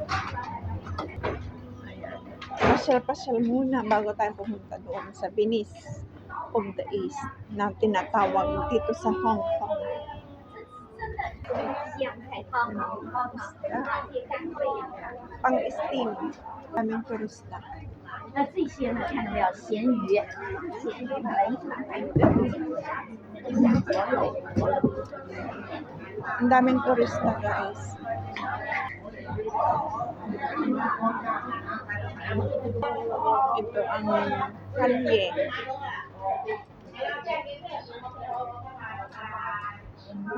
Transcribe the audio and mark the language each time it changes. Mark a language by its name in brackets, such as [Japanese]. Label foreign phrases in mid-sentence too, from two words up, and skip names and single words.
[Filipino] Ayan. Pasyal-pasyal muna bago tayo pumunta doon sa Venice of the East na tinatawag dito sa Hong Kong. Pang-steam. Kaming turista. [Chinese] 那这些呢，看到没有？咸鱼，咸鱼梅 [Filipino] Ang daming turista guys. Ito ang kalye.